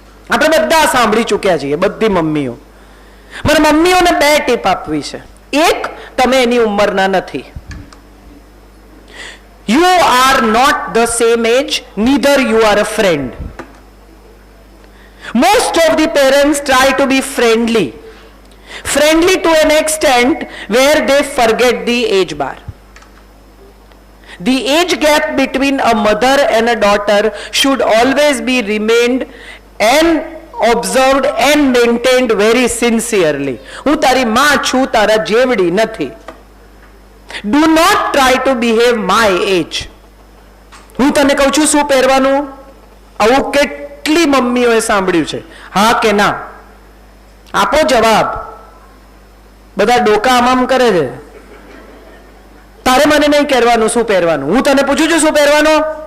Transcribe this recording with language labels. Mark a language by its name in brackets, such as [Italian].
[Gujarati] આપણે બધા સાંભળી ચૂક્યા છીએ, બધી મમ્મીઓ. મારે મમ્મીઓને 2 ટીપ આપવી છે. એક, તમે એની ઉંમરના નથી. [English] You are not the same age, neither you are a friend. Most of the parents try to be friendly. Friendly to an extent where they forget the age bar. The age gap between a mother and a daughter should always be remained and observed and maintained very sincerely. [Gujarati] હું તારી માં છું, તારા જેવડી નથી. [English] Do not try to behave my age. [Gujarati] હું તને કહું છું શું પહેરવાનું, આવું કેટલી મમ્મીઓએ સાંભળ્યું છે? હા કે ના? આપો જવાબ. બધા ડોકા આમ કરે છે. તારે મને નહીં કહેવાનું શું પહેરવાનું, હું તને પૂછું છું શું પહેરવાનું.